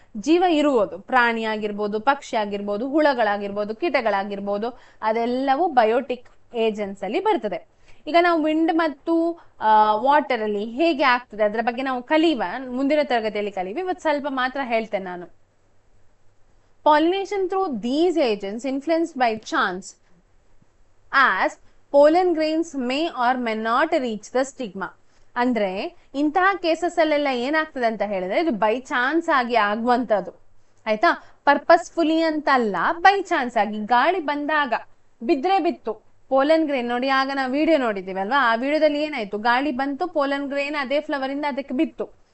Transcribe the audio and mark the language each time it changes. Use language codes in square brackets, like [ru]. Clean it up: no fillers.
[kn] ಜೀವ ಇರುವುದು ಪ್ರಾಣಿ ಆಗಿರ್ಬೋದು, ಪಕ್ಷಿ ಆಗಿರ್ಬೋದು, ಹುಳಗಳಾಗಿರ್ಬೋದು, ಕೀಟಗಳಾಗಿರ್ಬೋದು, ಅದೆಲ್ಲವೂ ಬಯೋಟಿಕ್ ಏಜೆಂಟ್ಸ್ ಅಲ್ಲಿ ಬರ್ತದೆ. ಈಗ ನಾವು ವಿಂಡ್ ಮತ್ತು ವಾಟರ್ ಅಲ್ಲಿ ಹೇಗೆ ಆಗ್ತದೆ ಅದರ ಬಗ್ಗೆ ನಾವು ಕಲಿಯುವ, ಮುಂದಿನ ತರಗತಿಯಲ್ಲಿ ಕಲಿಯುವ. ಇವತ್ತು ಸ್ವಲ್ಪ ಮಾತ್ರ ಹೇಳ್ತೇನೆ ನಾನು. [en] Pollination through these agents influenced by chance, as pollen grains may or may not reach the stigma. [kn] ಅಂದ್ರೆ ಇಂತಹ ಕೇಸಸ್ ಅಲ್ಲೆಲ್ಲ ಏನಾಗ್ತದೆ ಅಂತ ಹೇಳಿದ್ರೆ ಇದು ಬೈ ಚಾನ್ಸ್ ಆಗಿ ಆಗುವಂತದ್ದು, ಆಯ್ತಾ. ಪರ್ಪಸ್ಫುಲಿ ಅಂತಲ್ಲ, ಬೈ ಚಾನ್ಸ್ ಆಗಿ ಗಾಳಿ ಬಂದಾಗ ಬಿದ್ರೆ ಬಿತ್ತು ಪೋಲನ್ ಗ್ರೇನ್. ನೋಡಿ, ಆಗ ನಾವು ವಿಡಿಯೋ ನೋಡಿದ್ದೀವಿ ಅಲ್ವಾ, ಆ ವಿಡಿಯೋದಲ್ಲಿ ಏನಾಯ್ತು, ಗಾಳಿ ಬಂತು, ಪೋಲನ್ ಗ್ರೇನ್ ಅದೇ ಫ್ಲವರ್ ಇಂದ ಅದಕ್ಕೆ ಬಿತ್ತು.